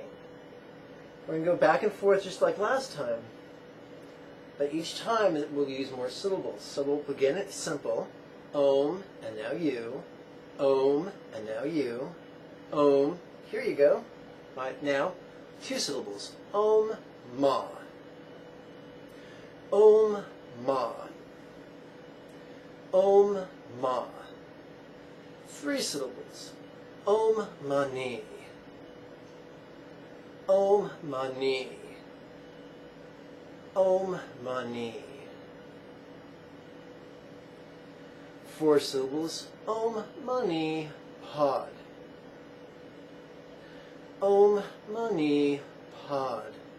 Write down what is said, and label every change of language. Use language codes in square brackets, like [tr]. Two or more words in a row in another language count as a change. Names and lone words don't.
[en] We're going to go back and forth just like last time, but each time we'll use more syllables. So we'll begin it simple. [sa] Om, and now you. [en] Om, and now you. Om, here you go. Right, now, 2 syllables. [sa] Om, ma. Om, ma. Om, ma. [en] 3 syllables. Om, [sa] mani. Om, mani. Om, mani. [en] 4 syllables. [sa] Om, mani, Pod. Om Mani Pod.